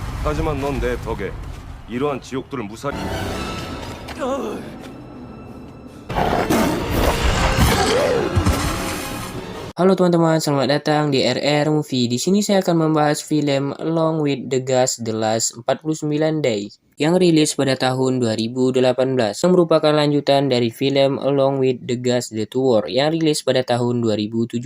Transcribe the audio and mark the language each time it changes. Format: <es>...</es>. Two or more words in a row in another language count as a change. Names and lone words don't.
<ko>하지만 넌 내 덕에 이러한 지옥들을 무사히.</ko> <id>Halo teman-teman, selamat datang di RR Movie. Di sini saya akan membahas film Along with the Gas The Last 49 Days yang rilis pada tahun 2018 yang merupakan lanjutan dari film Along with the Gas The Tour yang rilis pada tahun 2017.</id>